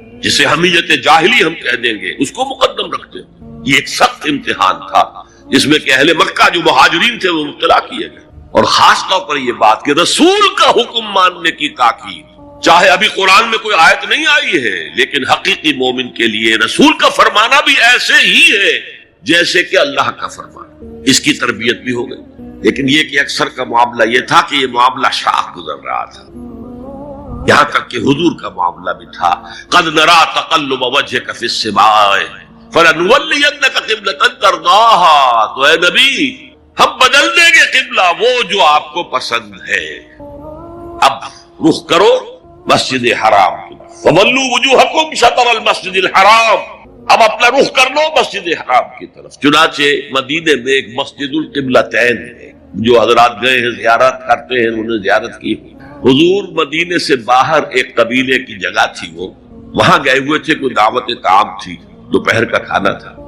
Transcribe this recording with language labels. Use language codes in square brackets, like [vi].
[ur] جسے حمیت جاہلی ہم کہہ دیں گے اس کو مقدم رکھتے ہو؟ یہ ایک سخت امتحان تھا جس میں کہ اہل مکہ جو مہاجرین تھے وہ مبتلا کیے گئے، اور خاص طور پر یہ بات کہ رسول کا حکم ماننے کی تاکید، چاہے ابھی قرآن میں کوئی آیت نہیں آئی ہے لیکن حقیقی مومن کے لیے رسول کا فرمانا بھی ایسے ہی ہے جیسے کہ اللہ کا فرمان. اس کی تربیت بھی ہو گئی. لیکن یہ کہ اکثر کا معاملہ یہ تھا کہ یہ معاملہ شاخ گزر رہا تھا، یہاں تک کہ حضور کا معاملہ بھی تھا. [ar] قد نرا تقلب وجهك في السماء فلنولينك قبلة ترضاها. [ur] تو اے نبی ہم بدل دیں گے قبلہ وہ جو آپ کو پسند ہے. اب رخ کرو مسجد حرام کی. [ar] فولوا وجوهكم شطر المسجد الحرام. [ur] اب اپنا رخ کر لو مسجد حرام کی طرف. چنانچہ مدینے میں ایک مسجد القبلتین ہے، جو حضرات گئے ہیں زیارت کرتے ہیں انہوں نے زیارت کی. حضور مدینے سے باہر ایک قبیلے کی جگہ تھی، وہ وہاں گئے ہوئے تھے، کوئی دعوت طعام تھی، دوپہر کا کھانا تھا.